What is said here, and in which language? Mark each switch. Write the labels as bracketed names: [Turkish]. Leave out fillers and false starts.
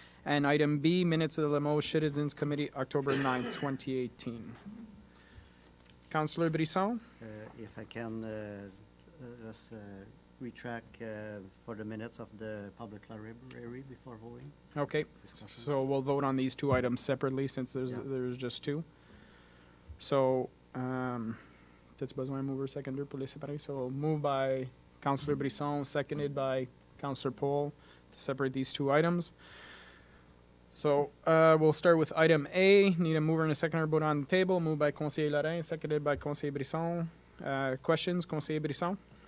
[English] And item B, minutes of the Limoges Citizens Committee, October 9, 2018. Councillor Brisson? If I can just retract for the minutes of the public library before voting. Okay, so we'll vote on these two items separately since there's just two. [French] So, peut-être besoin [English] mover seconder [French] pour les séparer. [English] So moved by Councillor Brisson, seconded by Councillor Pohl to separate these two items. So we'll start with item A. Need a mover and a seconder vote on the table. Moved by Conseiller Lorrain, seconded by Conseiller Brisson. Questions, Conseiller Brisson?